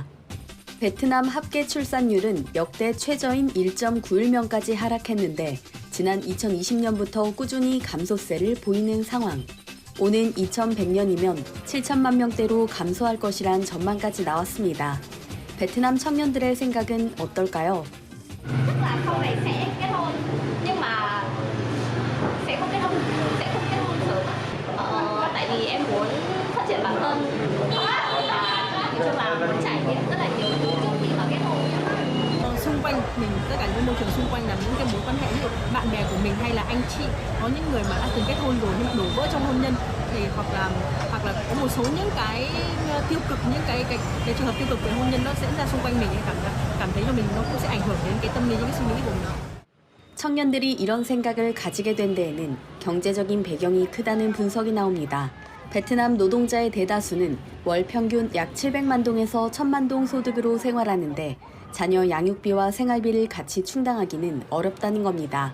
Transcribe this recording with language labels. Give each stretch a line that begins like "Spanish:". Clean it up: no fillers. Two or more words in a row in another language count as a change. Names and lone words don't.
Korean: 베트남 합계 출산율은 역대 최저인 1.91명까지 하락했는데 지난 2020년부터 꾸준히 감소세를 보이는 상황. 오는 2100년이면 7천만 명대로 감소할 것이란 전망까지 나왔습니다. 베트남 청년들의 생각은 어떨까요?
Vietnamese: Xung quanh mình, tất cả những môi trường xung quanh là những cái mối quan hệ như bạn bè của mình hay là anh chị, có những người mà đã từng kết hôn rồi nhưng đổ vỡ trong hôn nhân, thì hoặc là có một số những cái tiêu cực, những cái trường hợp tiêu cực về hôn nhân nó diễn ra xung quanh mình, cảm thấy là mình nó cũng sẽ ảnh hưởng đến cái tâm lý, những cái suy nghĩ của mình.
Korean: 청년들이 이런 생각을 가지게 된 데에는 경제적인 배경이 크다는 분석이 나옵니다. 베트남 노동자의 대다수는 월 평균 약 700만 동에서 1000만 동 소득으로 생활하는데 자녀 양육비와 생활비를 같이 충당하기는 어렵다는 겁니다.